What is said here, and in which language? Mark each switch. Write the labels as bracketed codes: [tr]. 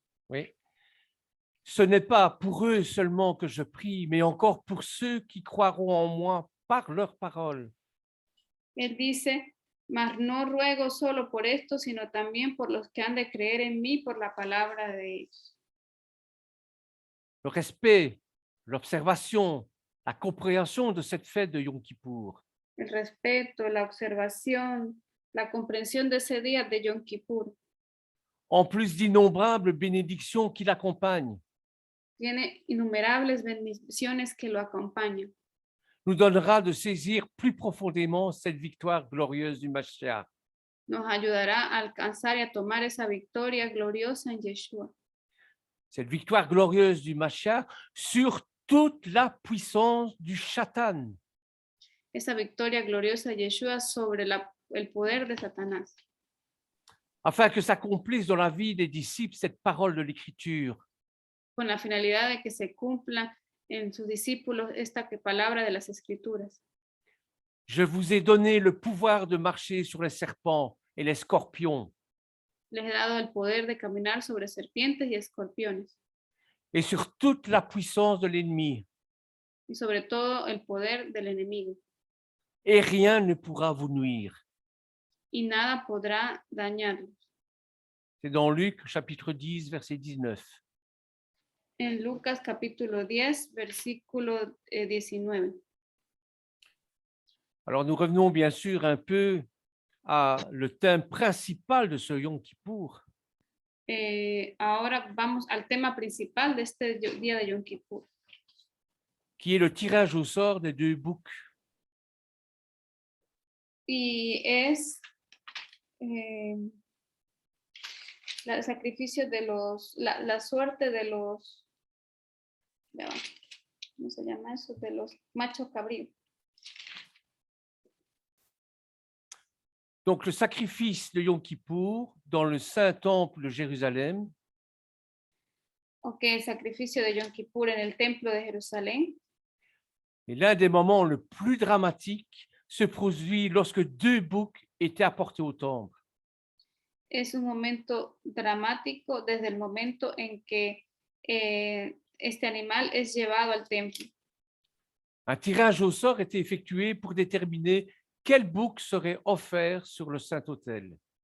[fr] oui, ce n'est pas pour eux seulement que je prie, mais encore pour ceux qui croiront en moi par leur parole. [es] él dice, mas no ruego solo por esto, sino también por los que han de creer en mí por la palabra de ellos. [fr] Le respect, l'observation, la compréhension de cette fête de Yom Kippour [es] El respeto, la observación, la comprensión de ese día de Yom Kippur [fr] en plus d'innombrables bénédictions qui l'accompagnent, [es] tiene innumerables bendiciones que lo acompañan. [fr] nous donnera de saisir plus profondément cette victoire glorieuse du Mashiach. [es] Nos ayudará a alcanzar y a tomar esa victoria gloriosa en Yeshua. [fr] Cette victoire glorieuse du Mashiach sur toute la puissance du Satan. [es] esa victoria gloriosa de Yeshua sobre el poder de Satanás, [fr] afin que s'accomplisse dans la vie des disciples cette parole de l'Écriture. [es] con la finalidad de que se cumpla en sus discípulos esta palabra de las Escrituras. [fr] Je vous ai donné le pouvoir de marcher sur les serpents et les scorpions [es] Les he dado el poder de caminar sobre serpientes y escorpiones, [fr] et sur toute la puissance de l'ennemi, [es] y sobre todo el poder del enemigo, [fr] et rien ne pourra vous nuire. [es] y nada podrá dañarlos. [fr] C'est dans Luc chapitre 10, verset 19. [es] En Lucas capítulo 10, versículo 19. [fr] Alors nous revenons bien sûr un peu à le thème principal de ce Yom Kippour, [es] Ahora vamos al tema principal de este día de Yom Kippur, [fr] qui est le tirage au sort des deux boucs. [es] y es el sacrificio de la suerte de los, ¿cómo se llama eso? De los machos cabríos. [fr] Donc le sacrifice de Yom Kippour dans le Saint Temple de Jérusalem [es] Ok, el sacrificio de Yom Kippur en el templo de Jerusalén [fr] est l'un des moments le plus dramatiques se produit lorsque deux boucs étaient apportés au temple. [es] es un momento dramático desde el momento en que este animal es llevado al templo. [fr] Un tirage au sort était effectué pour déterminer quel bouc serait offert sur le Saint-Autel.